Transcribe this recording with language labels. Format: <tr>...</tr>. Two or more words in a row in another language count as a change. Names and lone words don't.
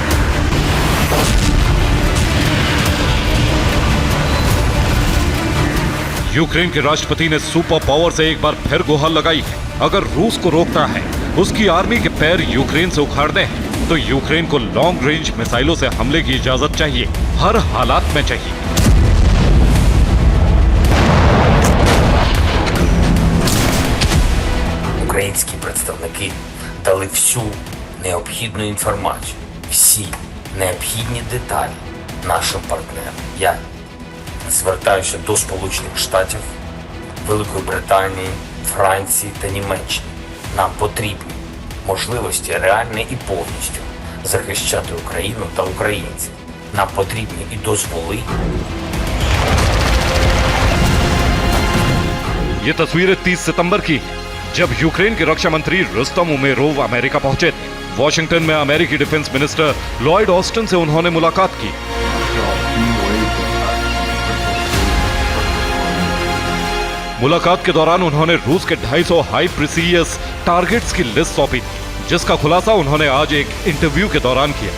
<hi>यूक्रेन के राष्ट्रपति ने</hi> <en>super power</en> <hi>से एक बार फिर गुहार लगाई है। अगर रूस को रोकता है, उसकी आर्मी के पैर यूक्रेन से उखाड़ने हैं, तो यूक्रेन को</hi> <en>long range</en> <hi>मिसाइलों से हमले की इजाजत चाहिए, हर हालात में चाहिए।</hi> <uk>Українські представники дали всю необхідну інформацію, всі необхідні деталі нашим партнерам. Я звертаюся до Сполучених Штатів, Великої Британії, Франції та Німеччини. Нам потрібні можливості реально і повністю захищати Україну та українців. Нам потрібні і дозволи.</uk> <hi>ये तस्वीरें 30 सितंबर की हैं, जब यूक्रेन के रक्षा मंत्री रुस्तम उमेरोव अमेरिका पहुंचे थे। वॉशिंगटन में अमेरिकी</hi> <en>defense minister</en> <hi>लॉयड ऑस्टिन से उन्होंने मुलाकात की। मुलाकात के दौरान उन्होंने रूस के 250</hi> <en>high precision targets</en> <hi>की लिस्ट सौंपी थी, जिसका खुलासा उन्होंने आज एक इंटरव्यू के दौरान किया।</hi>